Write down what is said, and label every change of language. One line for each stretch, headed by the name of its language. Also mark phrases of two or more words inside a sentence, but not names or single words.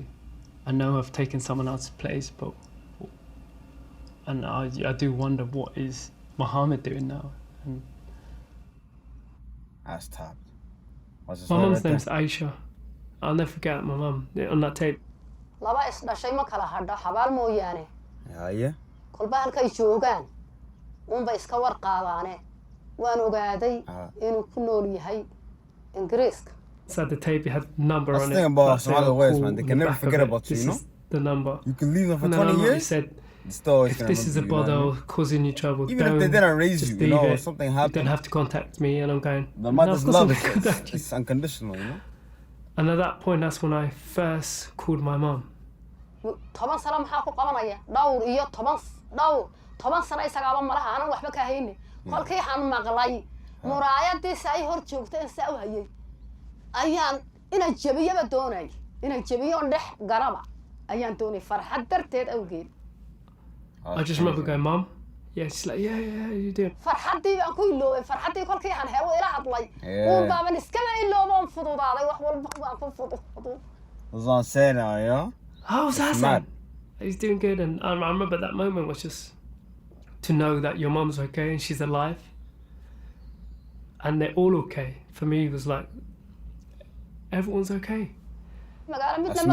English: I know I've taken someone else's place, and I do wonder, what is Muhammad doing now? And that's tough. My mum's name's Aisha. I'll never forget my mum on that tape. Yeah.
Somali: kolba halkay joogaan unba iska warqaabaane waan ogaaday inuu ku nool yahay Ingiriiska.
English: So the tape, it had a number on it. That's the thing about Somali ways, man. They can never forget about you, This is the number. You can leave them for 20 years. Said, if this is a bother causing you trouble, even if they didn't raise you, something happened. You don't have to contact me. And I'm going, the mother's love is unconditional, And at that point, that's when I first called my mum.
Somali: 10 sano maxaa ku qabanaya dhowr iyo 10 sano isagaaba malaha aanan waxba ka haynin kolkii aan maqlay muraayadiisa ay hor joogtay in saa u hayay ayaan ina jabiyaba doonay ina jabiyo dhex garaba ayaan doonay farxad darteed awgeed.
English: I just remember going, Mum, she's like, yeah, you do.
Somali: farxadii baan ku iloobay farxadii kolkii aan helo ila hadlay oo baaban iska iloobo fududaaday wax walba waan ku fududo.
English: Was on set now, How's Hassan? He's doing good, and I remember that moment was just to know that your mum's okay and she's alive, and they're all okay. For me, it was like everyone's okay. That's mad.